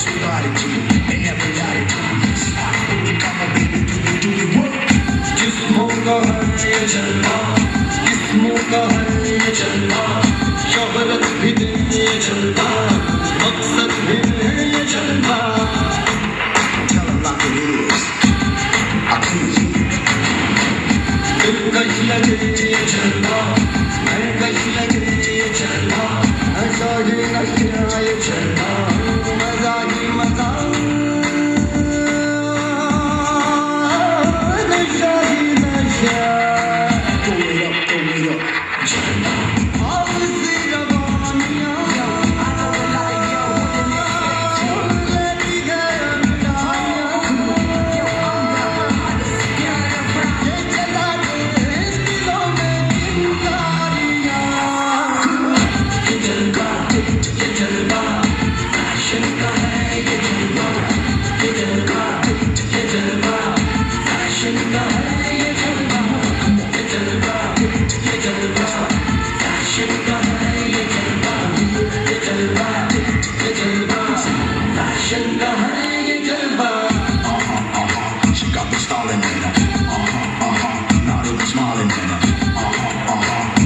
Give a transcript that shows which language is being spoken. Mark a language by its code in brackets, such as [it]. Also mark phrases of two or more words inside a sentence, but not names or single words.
[hi] जिस्मों का है ये जलवा, जिस्मों का है ये जलवा, शोहरत भी दे ये जलवा, मकसद भी है ये जलवा. [en] Tell 'em like it is. I please you. [hi] दिल कहीं लगे ये जलवा, मैं कहीं लगे ये जलवा, ऐसा ही नशा ये जलवा, मजा ही मजा. नशा ही नशा. [en] Throw it up, throw it up. [hi] जलवा. आग सी रवानियाँ, लेती गए अंधारियाँ. ये जला दे दिलों में चिंगारियाँ. ये जलवा, ये जलवा, फैशन का है ये जलवा. ये जलवा, ये जलवा, फैशन का है ये जलवा. ये जलवा, ये जलवा, फैशन का है ये जलवा. ये जलवा, ये जलवा, फैशन का है ये जलवा. [en] She got me stalling in her. Not even smiling in her.